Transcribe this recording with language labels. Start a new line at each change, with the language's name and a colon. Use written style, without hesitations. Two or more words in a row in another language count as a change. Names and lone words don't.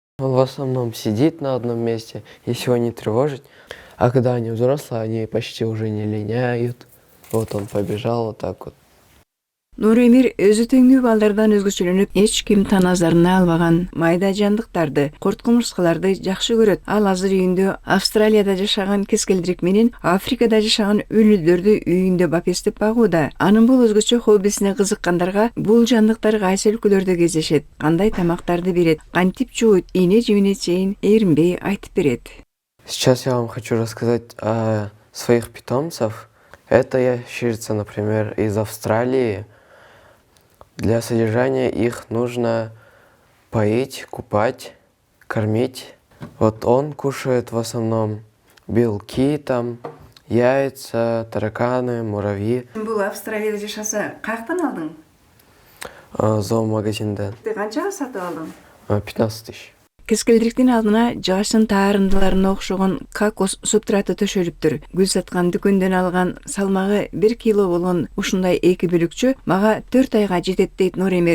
Russian: Он в основном сидит на одном месте, если его не тревожить. А когда они взрослые, они почти уже не линяют. Вот он побежал вот так вот.
Kyrgyz: Нуремир өзү теңдүү балдардан өзгөчөлөнүп, эч ким таназарына албаган майда жандыктарды, корт-кумурскаларды жакшы көрөт. Ал азыр үйүндө Австралияда жашаган кескелдирик менен Африкада жашаган үлүлдөрдү үйүндө бапестеп багууда. Анын бул өзгөчө хоббисине кызыккандарга бул жандыктар кайсы өлкөлөрдө кездешет, кандай тамактарды берет, кантип жууйт, ийне жибине чейин эринбей айтып берет.
Russian: Сейчас я вам хочу рассказать о своих питомцев. Это ящерица, например, из Австралии. Для содержания их нужно поить, купать, кормить. Вот он кушает в основном белки, там, яйца, тараканы, муравьи.
Kyrgyz: Бул Австралияда жашаса, каяктан алдың? Зоомагазинда. Канчага сатып алдың? 15 тысяч. Кескелдириктин алдына жагачтын таарындыларына окшогон кокос субстраты төшөлүптүр. Гүл саткан дүкөндөн алган салмагы 1 кило болгон ушундай эки бөлүкчө мага 4 айга жетет дейт Нуремир.